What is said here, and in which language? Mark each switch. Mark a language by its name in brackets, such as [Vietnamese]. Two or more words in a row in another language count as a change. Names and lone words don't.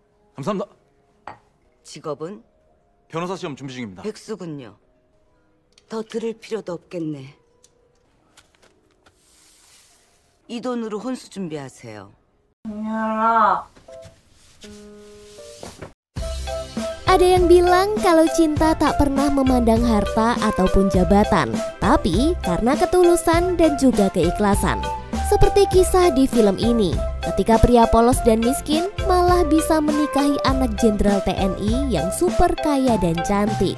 [Korean] 감사합니다. 직업은? 변호사 시험 준비 중입니다. 백수군요. 더 들을 필요도 없겠네. 이 돈으로 혼수 준비하세요. [Indonesian] Ada yang bilang kalau cinta tak pernah memandang harta ataupun jabatan, tapi karena ketulusan dan juga keikhlasan. Seperti kisah di film ini, ketika pria polos dan miskin malah bisa menikahi anak jenderal TNI yang super kaya dan cantik.